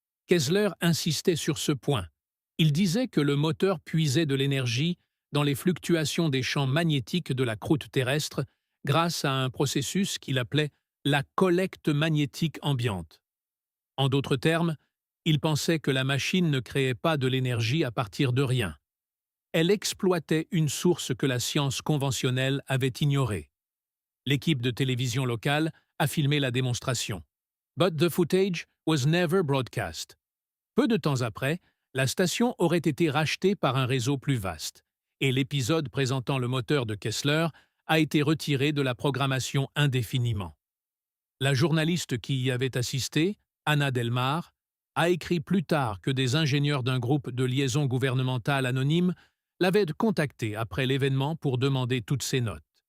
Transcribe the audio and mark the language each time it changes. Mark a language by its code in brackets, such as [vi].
[fr] Kessler insistait sur ce point. Il disait que le moteur puisait de l'énergie dans les fluctuations des champs magnétiques de la croûte terrestre grâce à un processus qu'il appelait la collecte magnétique ambiante. En d'autres termes, Il pensait que la machine ne créait pas de l'énergie à partir de rien. Elle exploitait une source que la science conventionnelle avait ignorée. L'équipe de télévision locale a filmé la démonstration. [en] But the footage was never broadcast. [fr] Peu de temps après, la station aurait été rachetée par un réseau plus vaste, et l'épisode présentant le moteur de Kessler a été retiré de la programmation indéfiniment. La journaliste qui y avait assisté, Anna Delmar, a écrit plus tard que des ingénieurs d'un groupe de liaison gouvernementale anonyme l'avaient contactée après l'événement pour demander toutes ses notes.